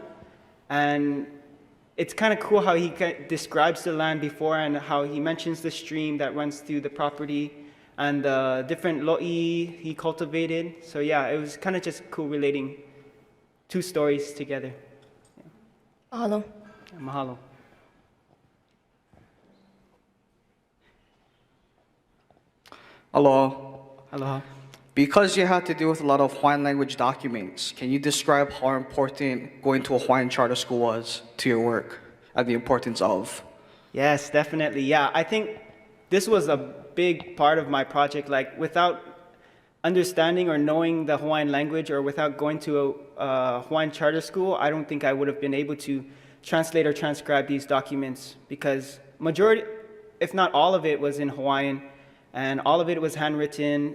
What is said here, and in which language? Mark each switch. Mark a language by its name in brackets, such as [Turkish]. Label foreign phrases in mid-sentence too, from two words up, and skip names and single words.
[English] And it's kind of cool how he describes the land before and how he mentions the stream that runs through the property and the different lo'i he cultivated. So yeah, it was kind of just cool relating two stories together. Yeah. Mahalo. Yeah, mahalo. Aloha. Aloha. Because you had to deal with a lot of Hawaiian language documents, can you describe how important going to a Hawaiian charter school was to your work and the importance of? Yes, definitely. Yeah, I think this was a big part of my project. Like, without understanding or knowing the Hawaiian language, or without going to a Hawaiian charter school, I don't think I would have been able to translate or transcribe these documents, because majority, if not all of it, was in Hawaiian, and all of it was handwritten.